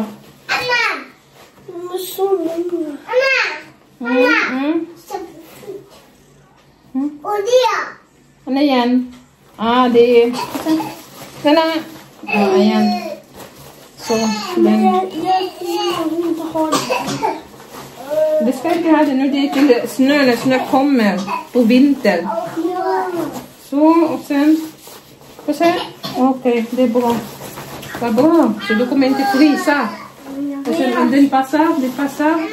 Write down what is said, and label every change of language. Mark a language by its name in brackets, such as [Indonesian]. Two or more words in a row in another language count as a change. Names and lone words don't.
[Filipino] Ana! Odia! Ano yan? Di... Kailangan... ayan. [English] So, then... [Swedish] Det ska inte ha det nu, det är till snö när snö kommer på vinter. Så, och sen... Får se? Okej, det är bra. Vad bra. Så du kommer inte frysa. Och sen om den passar, det passar.